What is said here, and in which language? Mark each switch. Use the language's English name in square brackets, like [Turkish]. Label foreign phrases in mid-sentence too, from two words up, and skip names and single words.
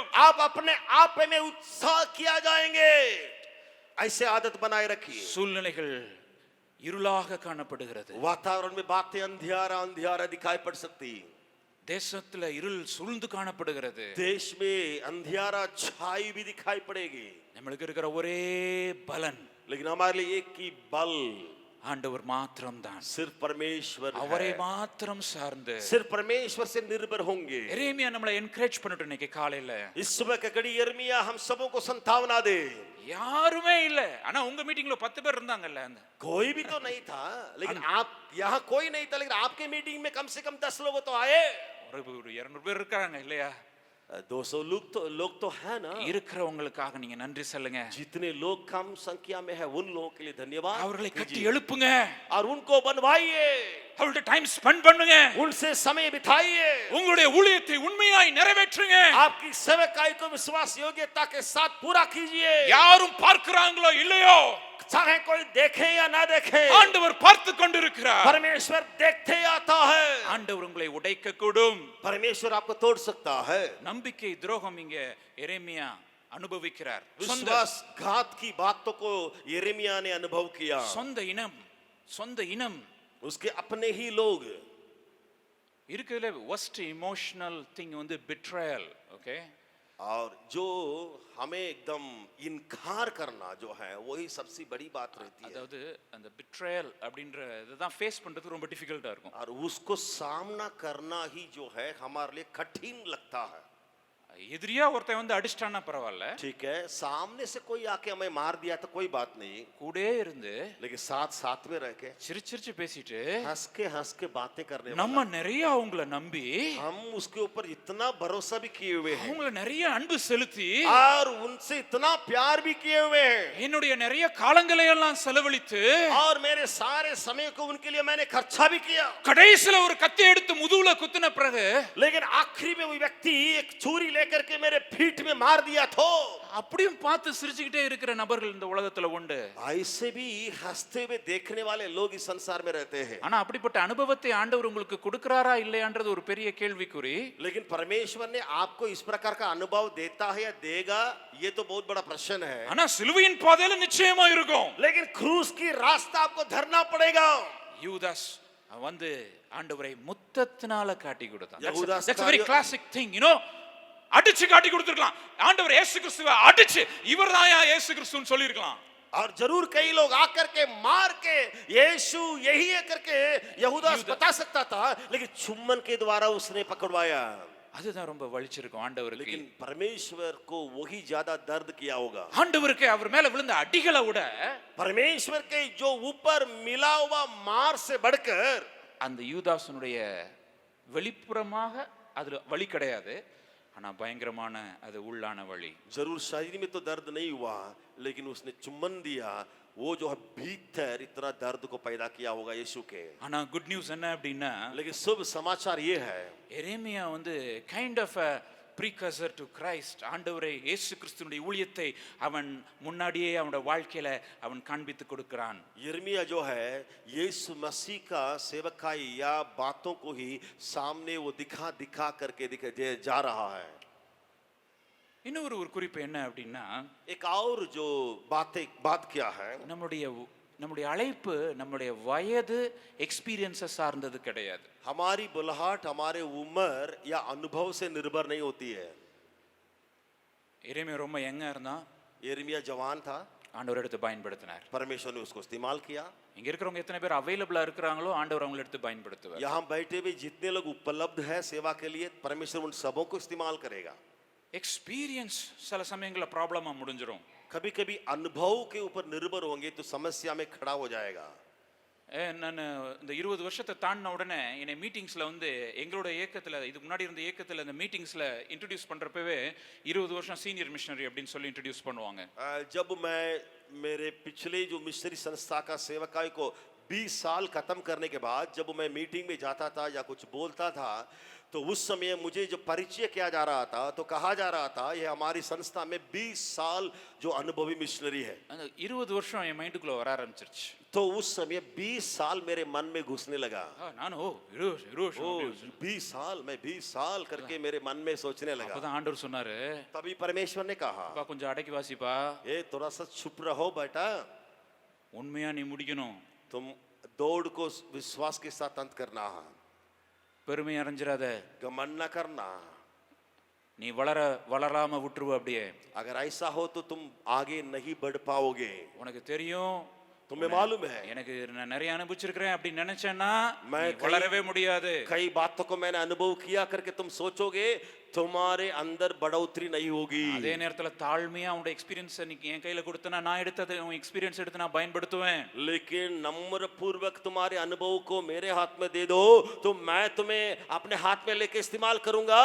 [Hindi] आप अपने आप में उत्साह किया जाएंगे, ऐसे आदत बनाए रखिए। [Tamil] சூழ்நிலைகள் இருளாக காணப்படுகிறது. [Hindi] वातावरण में बातें अंधियारा अंधियारा दिखाई पड़ सकती, [Tamil] தேசத்துல இருள் சூழ்ந்து காணப்படுகிறது. [Hindi] देश में अंधियारा छाई भी दिखाई पड़ेगी। [Tamil] நம்மளுக்கு இருக்கிற ஒரே பலன், [Hindi] लेकिन हमारे लिए एक ही बल [Tamil] ஆண்டவர் மாத்திரம் தான். [Hindi] सिर्फ परमेश्वर [Tamil] அவரை [Hindi] है। [Tamil] மாத்திரம் சார்ந்து [Hindi] सिर्फ परमेश्वर से निर्भर होंगे। [Tamil] எரேமியா நம்மளை என்கரேஜ் பண்ணட்டும் இன்னைக்கு காலையில. [Hindi] इस सुबह का घड़ी यिर्मयाह हम सबों को संभावना दे। [Tamil] யாருமே இல்ல, ஆனா உங்க மீட்டிங்ல 10 பேர் இருந்தாங்கல்ல. அந்த [Hindi] कोई भी तो नहीं था, लेकिन आप यहाँ कोई नहीं था, लेकिन आपके मीटिंग में कम से कम 10 लोग तो आए। [Tamil] ஒரு 200 பேர் இருக்காங்க இல்லையா? [Hindi] 200 लोग तो है ना। [Tamil] இருக்கிறவங்களுக்காக நீங்க நன்றி சொல்லுங்க. [Hindi] जितने लोग कम संख्या में है उन लोगों के लिए धन्यवाद [Tamil] அவர்களை கட்டி [Hindi] कीजिए [Tamil] எழுப்புங்க, [Hindi] और उनको बनवाइए, [Tamil] அவர்களோட டைம் ஸ்பெண்ட் பண்ணுங்க, [Hindi] उनसे समय बिताइए, [Tamil] உங்களுடைய ஊழியத்தை உண்மையாய் நிறைவேற்றுங்க. [Hindi] आपकी सेवकाई को विश्वास योग्यता के साथ पूरा कीजिए। [Tamil] யாரும் பார்க்கறாங்களோ இல்லையோ, [Hindi] चाहे कोई देखे या ना देखे, [Tamil] ஆண்டவர் பார்த்து கொண்டிருக்கிறார். [Hindi] परमेश्वर देखते आता है। [Tamil] ஆண்டவர் உங்களை உடைக்க கூடும். [Hindi] परमेश्वर आपको तोड़ सकता है। [Tamil] நம்பிக்கை துரோகம் இங்க எரேமியா அனுபவிக்கிறார். [Hindi] विश्वासघात की बातों को यिर्मयाह ने अनुभव किया। [Tamil] சொந்த இனம் [Hindi] उसके अपने ही लोग। [Tamil] இருக்குதுல [English] worst emotional thing [Tamil] வந்து betrayal. ஓகே, [Hindi] और जो हमें एकदम इनकार करना जो है वही सबसे बड़ी बात रहती है। [Tamil] அதாவது அந்த betrayal அப்படின்ற இதுதான் ஃபேஸ் பண்றது ரொம்ப டிஃபிகல்ட்டா இருக்கும். [Hindi] और उसको सामना करना ही जो है हमारे लिए कठिन लगता है। [Tamil] எதிரியா ஒருத்தன் வந்து அடிச்சிட்டானா பரவாயில்ல, [Hindi] ठीक है, सामने से कोई आके हमें मार दिया तो कोई बात नहीं, [Tamil] கூடயே இருந்து [Hindi] लेकिन साथ साथ में रह के [Tamil] சிரிச்சிரிச்சு பேசிட்டு [Hindi] हंस के बातें करने [Tamil] நம்ம [Hindi] वाला, [Tamil] நிறைய அவங்கள நம்பி [Hindi] हम उसके ऊपर इतना भरोसा भी किए हुए हैं [Tamil] அவங்கள நிறைய அன்பு செலுத்தி [Hindi] और उनसे इतना प्यार भी किए हुए हैं [Tamil] என்னுடைய நிறைய காலங்களை எல்லாம் செலவழித்து [Hindi] और मेरे सारे समय को उनके लिए मैंने खर्चा भी किया, [Tamil] கடைசில ஒரு கத்தி எடுத்து முதுகுல குத்தின பிறகு [Hindi] लेकिन आखिरी में वो व्यक्ति एक छुरी लेकर के मेरे पीठ में मार दिया तो [Tamil] அப்படியும் பார்த்து சிரிச்சுக்கிட்டே இருக்கிற நபர்கள் இந்த உலகத்துல உண்டு. [Hindi] ऐसे भी हंसते हुए देखने वाले लोग इस संसार में रहते हैं। [Tamil] ஆனா அப்படிப்பட்ட அனுபவத்தை ஆண்டவர் உங்களுக்கு கொடுக்கறாரா இல்லையான்றது ஒரு பெரிய கேள்விக்குறி. [Hindi] लेकिन परमेश्वर ने आपको इस प्रकार का अनुभव देता है या देगा, ये तो बहुत बड़ा प्रश्न है। [Tamil] ஆனா சிலுவையின் பாதையில நிச்சயமா இருக்கும். [Hindi] लेकिन क्रूस की रास्ता आपको धरना पड़ेगा। [Tamil] யூதாஸ் வந்து ஆண்டவரை முத்தத்தினால காட்டி கொடுத்தான். யூதாஸ் [English] That's a very classic thing, you know. [Tamil] அடிச்சு காட்டி கொடுத்திருக்கலாம். ஆண்டவர் இயேசு கிறிஸ்துவை அடிச்சு இவர்தான் இயேசு கிறிஸ்துன்னு சொல்லிருக்கலாம். [Hindi] और जरूर कई लोग आकर के मार के यीशु यही है करके यहूदास बता सकता था, लेकिन चुम्बन के द्वारा उसने पकड़वाया। [Tamil] அதுதான் ரொம்ப வலிச்சிருக்கும் ஆண்டவருக்கு. [Hindi] लेकिन परमेश्वर को वही ज्यादा दर्द किया होगा। [Tamil] ஆண்டவருக்கு அவர் மேல விழுந்த அடிகளை விட [Hindi] परमेश्वर के जो ऊपर मिला हुआ मार से बढ़कर [Tamil] அந்த யூதாசனுடைய வெளிப்புறமாக அதுல வலி கிடையாது, ஆனா பயங்கரமான அது உள்ளான வலி. [Hindi] जरूर शरीर में तो दर्द नहीं हुआ, लेकिन उसने चुम्बन दिया, वो जो है भीतर इतना दर्द को पैदा किया होगा यीशु के। [Tamil] ஆனா [English] good news [Tamil] என்ன அப்படின்னா, [Hindi] लेकिन शुभ समाचार ये है, [Tamil] எரேமியா வந்து [English] kind of precursor to Christ. [Tamil] ஆண்டவரை இயேசு கிறிஸ்துவினுடைய ஊழியத்தை அவன் முன்னாடியே அவனுடைய வாழ்க்கையில அவன் காண்பித்து கொடுக்கிறான். [Hindi] यिर्मयाह जो है यीशु मसीह का सेवकाई या बातों को ही सामने वो दिखा दिखा करके जा रहा है. [Tamil] இன்னொரு ஒரு குறிப்பு என்ன அப்படின்னா, [Hindi] एक और जो बात क्या है, [Tamil] நம்முடைய அழைப்பு நம்முடைய வயது எக்ஸ்பீரியன்ஸை சார்ந்தது கிடையாது. [Hindi] हमारी बुलाहट हमारे उम्र या अनुभव से निर्भर नहीं होती है. [Tamil] எரேமியா ரொம்ப யங்கா இருந்தான், [Hindi] यिर्मयाह जवान था, [Tamil] ஆண்டவர் எடுத்து பயன்படுத்தினார். [Hindi] परमेश्वर ने उसको इस्तेमाल किया. [Tamil] இங்க இருக்கிறவங்க எத்தனை பேர் அவைலபிளா இருக்கிறாங்களோ ஆண்டவர் அவங்களை எடுத்து பயன்படுத்துவார். [Hindi] यहाँ बैठे हुए जितने लोग उपलब्ध है सेवा के लिए, परमेश्वर उन सबों को इस्तेमाल करेगा. [Tamil] எக்ஸ்பீரியன்ஸ் சில சமயங்களில் ப்ராப்ளமா முடிஞ்சிரும். [Hindi] कभी कभी अनुभव के ऊपर निर्भर होंगे तो समस्या में खड़ा हो जाएगा. [Tamil] நான் இந்த 20 வருஷத்தை தாண்டின உடனே என்னை மீட்டிங்ஸ்ல வந்து எங்களோட இயக்கத்துல, இதுக்கு முன்னாடி இருந்த இயக்கத்துல இந்த மீட்டிங்ஸ்ல இன்ட்ரடியூஸ் பண்றப்பவே 20 வருஷம் [English] senior missionary [Tamil] அப்படின்னு சொல்லி இன்ட்ரடியூஸ் பண்ணுவாங்க. [Hindi] जब मैं मेरे पिछले जो मिशनरी संस्था का सेवकाई को 20 साल खत्म करने के बाद जब मैं मीटिंग में जाता था या कुछ बोलता था, तो उस समय मुझे जो परिचय किया जा रहा था तो कहा जा रहा था ये हमारी संस्था में 20 साल जो अनुभवी मिशनरी है. [Tamil] அந்த 20 வருஷம் என் மைண்டுக்குள்ள வர ஆரம்பிச்சிருச்சு. [Hindi] तो उस समय 20 साल मेरे मन में घुसने लगा. [Tamil] நானும் [Hindi] 20 साल, मैं 20 साल करके मेरे मन में सोचने लगा. [Tamil] அப்பதான் ஆண்டவர் சொன்னாரு, [Hindi] तभी परमेश्वर ने कहा, [Tamil] அப்பா கொஞ்சம் அடக்கி வாசிப்பா, [Hindi] ए थोड़ा सा चुप रहो बेटा, [Tamil] உண்மையா நீ முடிக்கணும், [Hindi] तुम दौड़ को विश्वास के साथ अंत करना है, [Tamil] பெருமை அடைஞ்சிராத, [Hindi] घमंड न करना. [Tamil] நீ வளராம விட்டுருவ அப்படியே. [Hindi] अगर ऐसा हो तो तुम आगे नहीं बढ़ पाओगे. [Tamil] உனக்கு தெரியும், [Hindi] तुम्हें मालूम है [Tamil] எனக்கு நான் நிறைய அனுபவிச்சிருக்கிறேன் அப்படி நினைச்சேன்னா [Hindi] मैं [Tamil] நீ வளரவே முடியாது. [Hindi] कई बातों को मैंने अनुभव किया करके तुम सोचोगे तुम्हारे अंदर बढ़ोतरी नहीं होगी. [Tamil] அதே நேரத்துல தாழ்மையா உன்னோட எக்ஸ்பீரியன்ஸ் நீ என் கையில கொடுத்தனா நான் எடுத்தது உன் எக்ஸ்பீரியன்ஸ் எடுத்து நான் பயன்படுத்துவேன். [Hindi] लेकिन नम्र पूर्वक तुम्हारे अनुभव को मेरे हाथ में दे दो तो मैं तुम्हें अपने हाथ में लेके इस्तेमाल करूंगा.